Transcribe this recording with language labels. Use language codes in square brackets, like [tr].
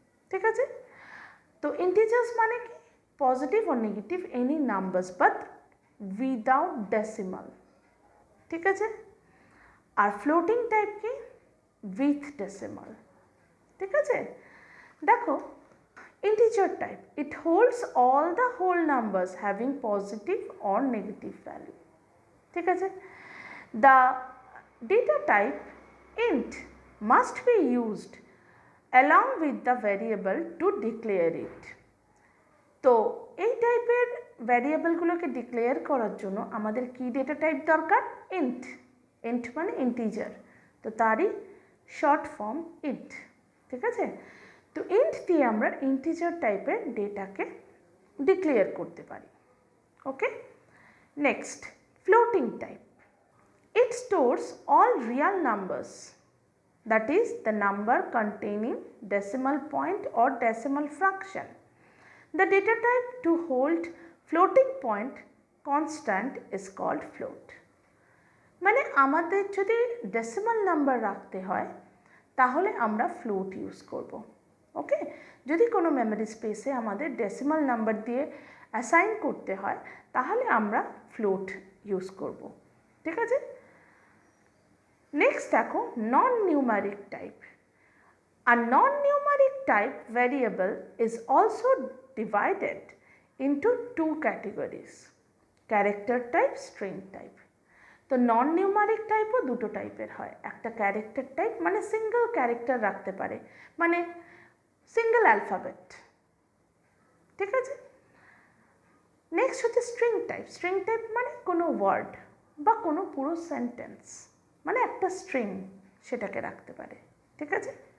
[bn] ঠিক আছে, তো ইন্টিজার্স মানে কি? [en] Positive or negative any numbers but without decimal. [bn] ঠিক আছে, আর ফ্লোটিং টাইপ কি? [en] With decimal. [bn] ঠিক আছে, দেখো [en] Integer type, it holds all the whole numbers having positive or negative value. [bn] ঠিক আছে, [en] The data type int must be used along with the variable to declare it. [bn] তো এই টাইপের ভ্যারিয়েবলগুলোকে declare করার জন্য আমাদের কি ডেটা টাইপ দরকার? int। int মানে ইন্টিজার, তো তারই শর্ট ফর্ম int। ঠিক আছে, তো int দিয়ে আমরা ইন্টিজার টাইপের ডেটাকে ডিক্লেয়ার করতে পারি। [en] Okay, next floating type. It stores all real numbers, that is the number containing decimal point or decimal fraction. The data type to hold floating point constant is called float. [bn] মানে আমাদের যদি decimal number রাখতে হয় তাহলে আমরা float use করব। ওকে, যদি কোনো মেমোরি স্পেসে আমাদের ডেসিমাল নাম্বার দিয়ে অ্যাসাইন করতে হয় তাহলে আমরা ফ্লোট ইউজ করব। ঠিক আছে, নেক্সট দেখো নন numeric type. [en] A non-numeric type variable is also divided into 2 categories, character type, string type. [bn] তো নন নিউমারিক টাইপও দুটো টাইপের হয়, একটা ক্যারেক্টার টাইপ মানে সিঙ্গেল ক্যারেক্টার রাখতে পারে, মানে সিঙ্গেল অ্যালফাবেট, ঠিক আছে। নেক্সট হচ্ছে স্ট্রিং টাইপ। স্ট্রিং টাইপ মানে কোনো ওয়ার্ড বা কোনো পুরো সেন্টেন্স, মানে একটা স্ট্রিং সেটাকে রাখতে পারে, ঠিক আছে।